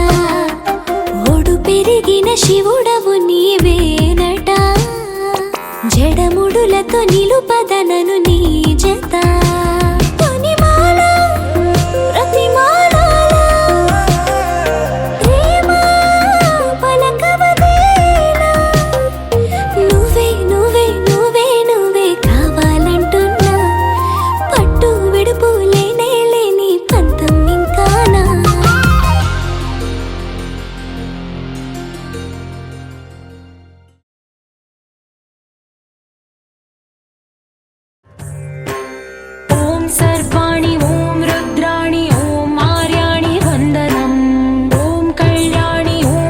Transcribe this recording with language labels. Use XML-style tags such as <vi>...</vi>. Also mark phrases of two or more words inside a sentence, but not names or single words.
<te>పెరిగిన శివుడవు నీవేనట జడముడులతో నిలుపదనను నీ జత తొనిమాల ప్రతిమాల ప్రేమ పలకవదేలా నువ్వే నువ్వే నువ్వే నువ్వే కావాలంటున్నా పట్టు విడుపు లేనే లేని పంతం ఇంకానా</te> <sa>सर्वाणि ॐ रुद्राणि ॐ आर्याणि वन्दनम् ॐ कल्याणि ॐ</sa>